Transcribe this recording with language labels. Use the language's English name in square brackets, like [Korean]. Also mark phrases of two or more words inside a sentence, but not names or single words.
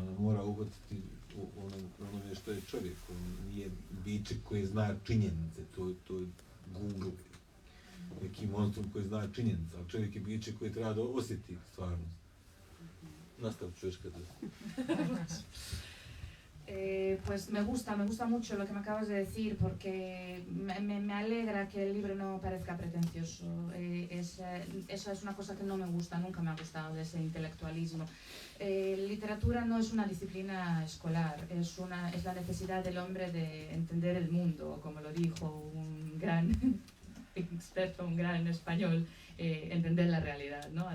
[Bosnian] Ona mora uhvatiti u onome što je čovjek. On nije biće koje zna činjenice, to je guru. Neki monstrum koji zna činjenice, ali čovjek je biće koje treba da osjeti stvarnost. Nastav čuješ kada... [Spanish] Pues me gusta mucho lo que me acabas de decir, porque me alegra que el libro no parezca pretencioso. Eso es una cosa que no me gusta, nunca me ha gustado, de ese intelectualismo. Literatura no es una disciplina escolar, es la necesidad del hombre de entender el mundo, como lo dijo un gran experto, un gran español, entender la realidad, ¿no?